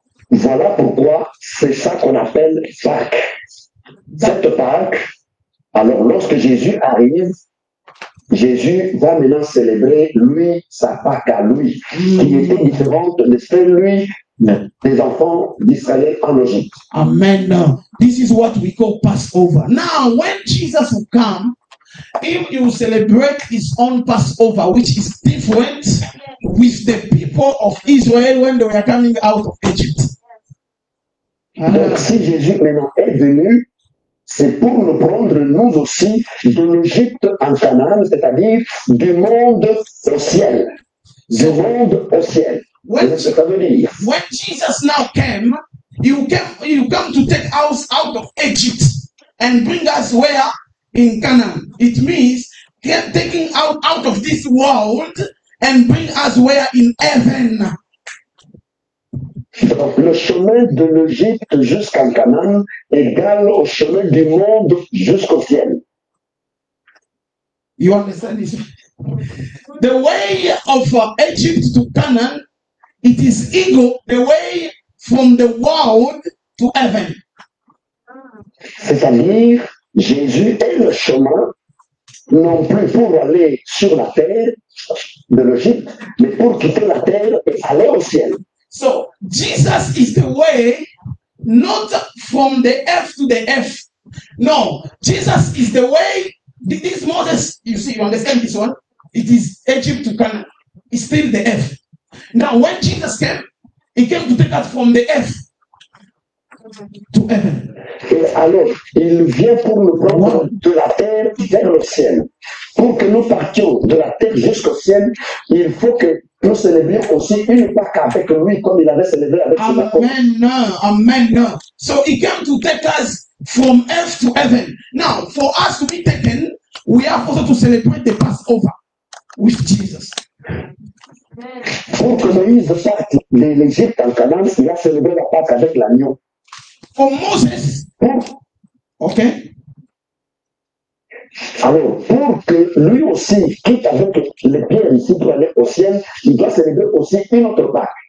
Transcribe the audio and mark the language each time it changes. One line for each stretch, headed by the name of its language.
French: Voilà pourquoi c'est ça qu'on appelle Pâques. Cette Pâques, alors lorsque Jésus arrive, Jésus va maintenant célébrer, lui, sa Pâques à lui, qui était différente de celui des enfants d'Israël en Égypte. Amen.
English: This is what we call Passover. Now, when Jesus will come, he will celebrate his own Passover, which is different with the people of Israel when they were coming out of Egypt.
French: Donc, si Jésus maintenant est venu, c'est pour nous prendre, nous aussi, de l'Égypte en Canaan, c'est-à-dire du monde au ciel. Du monde au ciel.
English: When,
French: C'est ce que ça veut dire.
English: when Jesus now came, you come to take us out of Egypt and bring us where? In Canaan. It means taking out of this world and bring us where? In heaven.
French: Donc, le chemin de l'Égypte jusqu'en Canaan égale au chemin du monde jusqu'au ciel.
English: You understand this? The way of Egypt to Canaan, it is equal the way from the world to heaven.
French: C'est-à-dire, Jésus est le chemin, non plus pour aller sur la terre de l'Égypte, mais pour quitter la terre et aller au ciel.
English: So Jesus is the way, not from the earth to the earth. No, Jesus is the way. This Moses, you see, you understand this one? It is Egypt to Canaan. It's still the earth. Now, when Jesus came, he came to take us from the earth to heaven.
French: Et alors, il vient pour nous prendre de la terre vers le ciel. Pour que nous partions de la terre jusqu'au ciel, il faut que nous célébrions aussi une Pâque avec lui, comme il avait célébré avec ses apôtres. Amen.
English: So he came to take us from earth to heaven. Now, for us to be taken, we have also to celebrate the Passover with Jesus.
French: Pour que Moïse parte de l'Égypte en Canaan, il a célébré la Pâque avec l'agneau.
English: For Moses, okay?
French: Alors, pour que lui aussi quitte avec les pierres ici pour aller au ciel, il doit célébrer aussi une autre Pâque.